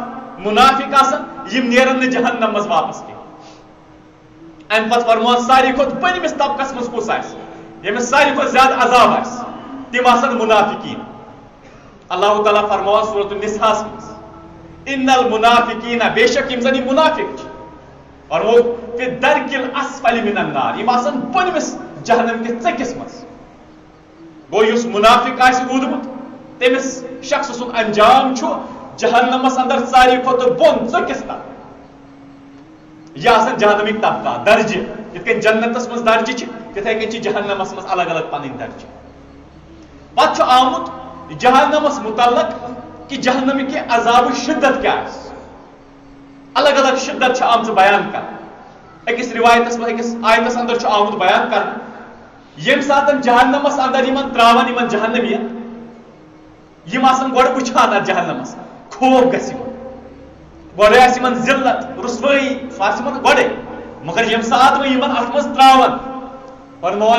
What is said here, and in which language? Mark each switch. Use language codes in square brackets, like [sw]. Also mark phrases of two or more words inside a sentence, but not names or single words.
[ks] مُنافِق آسان یِم نیرن نہٕ جہنم منٛز واپس کینٛہہ امہِ پتہٕ فرمووس ساروی کھۄتہٕ بٔنمِس طبقس منٛز کُس آسہِ ییٚمِس ساروی کھۄتہٕ زیادٕ عذاب آسہِ تِم آسن مُنافِقیٖن اللہ تعالیٰ فرمووان سورۃ النِساءَس منٛز [ar] اِنَّ الْمُنَافِقِیٖنَ [ks] بے شک یِم زن یِم مُنافِق چھِ فرمووُکھ [ar] فِی الدَّرْکِ الْأَسْفَلِ مِنَ النَّارِ [ks] یِم آسن بٔنمِس جہنم کِس ژٔکِس منٛز گوٚو یُس مُنافِق آسہِ روٗدمُت تٔمِس شخص سُنٛد انجام چھُ جہنمس اندر ساروی کھۄتہٕ بۄن ژٔکِس تل یہِ آسن جہنمٕکۍ طبقات درجہِ یِتھ کٔنۍ جنتس منٛز درجہِ چھِ تِتھے کٔنۍ چھِ جہنمس منٛز الگ الگ پنٕنۍ درجہِ پتہٕ چھُ آمُت جہنمس متعلق [ur] کہ جہنم کی عذاب شدت کیا ہے. [ks] الگ الگ شدت آمت بیان کر اکس روایتس اکس آیتس اندر آمت بیان کر یم سات جہنمس اندر یمن تراون یمن جہنمی یم آسن گۄڈٕ وٕچھان اتھ جہنمس خوف گژھِ یمن گۄڈٕ آسہِ یمن ذلت رسوٲیی سُہ آسہِ یمن گۄڈے مگر یم سات وۄنۍ یمن اتھ منٛز تراون فرموان